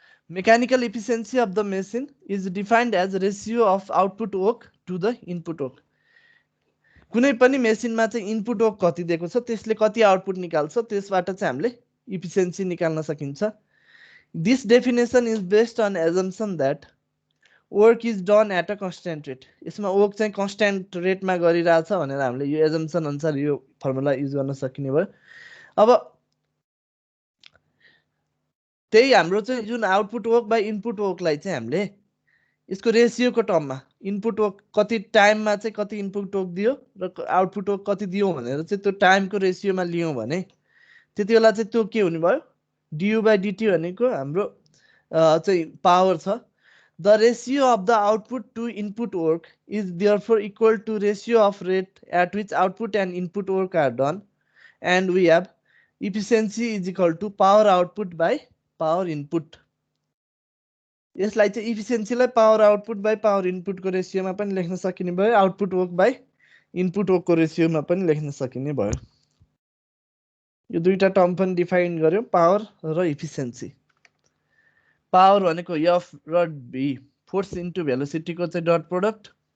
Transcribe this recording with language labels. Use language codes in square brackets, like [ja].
[en] Mechanical efficiency of the machine is defined as ratio of output work to the input work. [ne] कुनै पनि मेसिनमा चाहिँ input work कति दिएको छ, त्यसले कति आउटपुट निकाल्छ, त्यसबाट चाहिँ हामीले इफिसियन्सी निकाल्न सकिन्छ। [en] This definition is based on assumption that work is done at a constant rate. [ne] यसमा वर्क चाहिँ कन्स्ट्यान्ट रेटमा गरिरहेछ भनेर हामीले यो एजम्पसन अनुसार यो फर्मुला युज गर्न सकिने भयो। अब त्यही हाम्रो चाहिँ जुन आउटपुट वर्क बाइ इनपुट वर्कलाई चाहिँ हामीले यसको रेशियोको टर्ममा इनपुट वर्क कति टाइममा चाहिँ कति इनपुट वर्क दियो र आउटपुट वर्क कति दियो भनेर चाहिँ त्यो टाइमको रेशियोमा लियौं भने त्यतिबेला चाहिँ त्यो के हुने भयो, du by dt भनेको हाम्रो चाहिँ पावर छ। [en] The ratio of the output to input work is therefore equal to ratio of rate at which output and input work are done, and we have efficiency is equal to power output by power input. [ne] यसलाई चाहिँ इफिसियन्सीलाई power output by power इनपुटको रेशियोमा पनि लेख्न सकिने भयो, output work by input वर्कको रेशियोमा पनि लेख्न सकिने भयो। यो दुईटा टर्म पनि डिफाइन गर्यो, पावर र इफिसियन्सी। पावर भनेको f र b, फोर्स इन्टु भेलोसिटी को चाहिँ डट प्रोडक्ट।